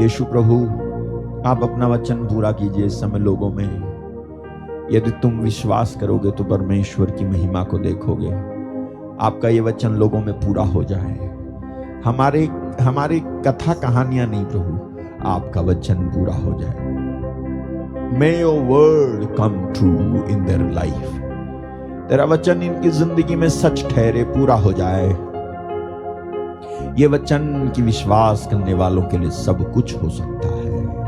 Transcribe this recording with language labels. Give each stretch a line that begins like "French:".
Hindi: यीशु प्रभु, आप अपना वचन पूरा कीजिए इस समय लोगों में। यदि तुम विश्वास करोगे तो परमेश्वर की महिमा को देखोगे। आपका ये वचन लोगों में पूरा हो जाए। हमारी कथा कहानियां नहीं प्रभु, आपका वचन पूरा हो जाए।
English: May your word come true in their life.
Hindi: तेरा वचन इनकी जिंदगी में सच ठहरे, पूरा हो जाए। ये वचन की विश्वास करने वालों के लिए सब कुछ हो सकता है।